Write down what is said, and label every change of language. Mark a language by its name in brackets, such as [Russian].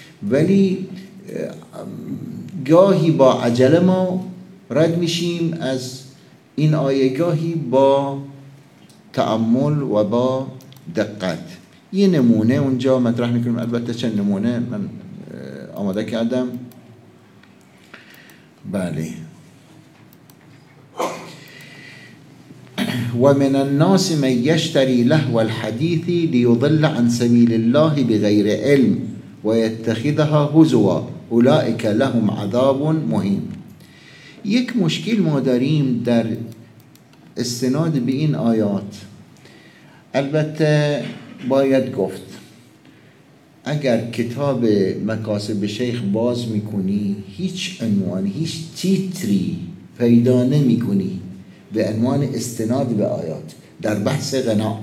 [Persian] ولی گاهی با عجله ما رد میشیم از این آیه، گاهی با تأمل و با دقت. یه نمونه اونجا مطرح میکنیم، البته چند نمونه من آماده کردم. [Arabic] بله، ومن الناس من يشتري لهو الحديث ليضل عن سبيل الله بغير علم ويتخذها هزوا اولئك لهم عذاب مهين. [Persian] یک مشکل ما داریم در استناد به این آیات. البته باید گفت اگر کتاب مکاسب شیخ باز میکنی هیچ عنوان هیچ تیتری پیدا نمیکنی به عنوان استناد به آیات در بحث غنا.